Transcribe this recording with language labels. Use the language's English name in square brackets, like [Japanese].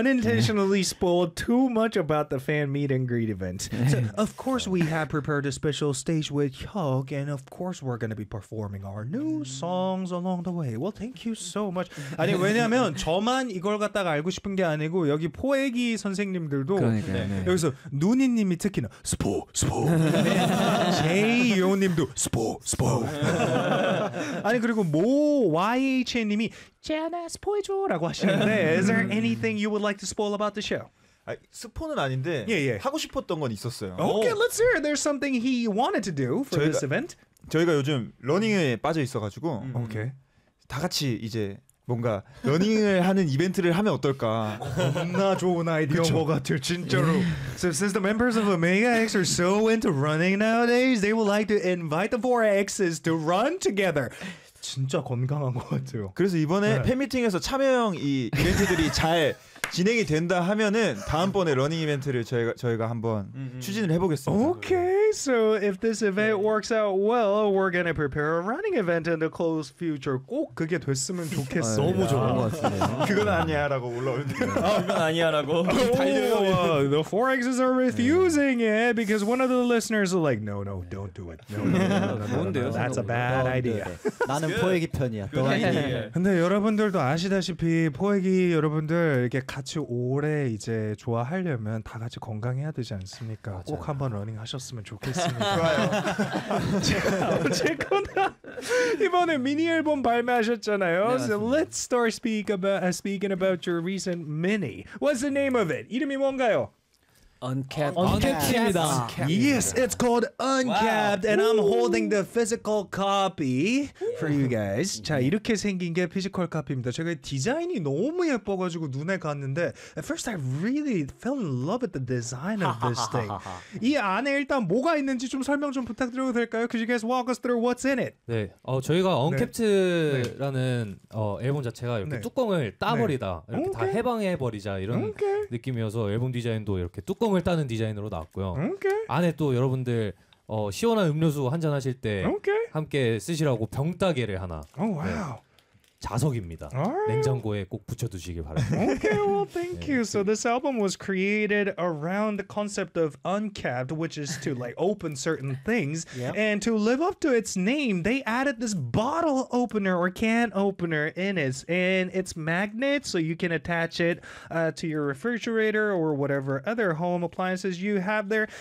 [English] unintentionally spoiled too much about the fan meet and greet event. So of course we have prepared a special stage with Hyuk, and of course we're gonna be performing our new songs along the way. Well, thank you so much. [Korean] 아니 왜냐하면 저만 이걸 갖다가 알고 싶은 게 아니고 여기 포애기 선생님들도 그러니까, 네. 네. 여기서 누니님이 특히나 스포 스포 제이오님도 스포 스포 아니 그리고 모 YHN님이 제안아 스포해줘라고 하시는데 [English] Is there anything you would like to spoil about the show? [Korean] 아, 스포는 아닌데 [English] yeah, yeah. [Korean] 하고 싶었던 건 있었어요. [English] Okay, let's hear. There's something he wanted to do for [Korean] 저희가, [English] this event. [Korean] 저희가 요즘 러닝에 빠져 있어가지고 [English] okay. [Korean] 다 같이 이제 뭔가 러닝을 하는 이벤트를 하면 어떨까? 겁나 좋은 아이디어 뭐 같을 진짜로. [English] So since the members of Omega X are so into running nowadays, they would like to invite the four X's to run together. [Korean] 진짜 건강한 것 같아요. 그래서 이번에 네. 팬미팅에서 참여형 이 이벤트들이 잘 진행이 된다 하면은 다음번에 러닝 이벤트를 저희가 한번 추진을 해보겠습니다. [English] Okay, so if this event works out well, we're gonna prepare a running event in the close future. [Korean] 꼭 그게 됐으면 좋겠어. 너무 좋은 것 같아요. 그건 아니야라고 올라오는데. 그건 아니야라고. [English] The Forexes are refusing it because one of the listeners are like, no, don't do it. No. That's a bad idea. [Korean] 나는 포획이 편이야. 근데 여러분들도 아시다시피 포획이 여러분들 이렇게 같이 오래 이제 좋아하려면 다 같이 건강해야 되지 않습니까? 맞아요. 꼭 한번 러닝 하셨으면 좋겠습니다. 좋아요. 어쨌거나 이번에 미니 앨범 발매하셨잖아요. 네, [English] so let's start speaking about your recent mini. What's the name of it? [Korean] 이름이 뭔가요? [English] Uncapped. Yes, it's called Uncapped, wow. and I'm holding the physical copy for you guys. [Korean] 자 이렇게 생긴 게 피지컬 카피입니다. 제가 디자인이 너무 예뻐가지고 눈에 갔는데, [English] at first I really fell in love with the design of this thing. [Korean] 이 안에 일단 뭐가 있는지 좀 설명 좀 부탁드려도 될까요? [English] Could you guys walk us through what's in it? [Korean] 네, 저희가 Uncapped라는 네. 앨범 자체가 이렇게 네. 뚜껑을 따버리다, 네. 이렇게 okay. 다 해방해버리자 이런 okay. 느낌이어서 앨범 디자인도 이렇게 뚜 뚜껑을 따는 디자인으로 나왔고요. [English] Okay. [Korean] 안에 또 여러분들 시원한 음료수 한잔 하실 때 [English] okay. [Korean] 함께 쓰시라고 병따개를 하나. [English] Oh, wow. 네. [Korean] 자석입니다. [English] Right. [Korean] 냉장고에 꼭 붙여두시길 바랍니다. [English] Okay, well, thank you. So this album was created around the concept of uncapped, which is to like open certain things. Yep. And to live up to its name, they added this bottle opener or can opener in it. And it's magnet, so you can attach it to your refrigerator or whatever other home appliances you have there.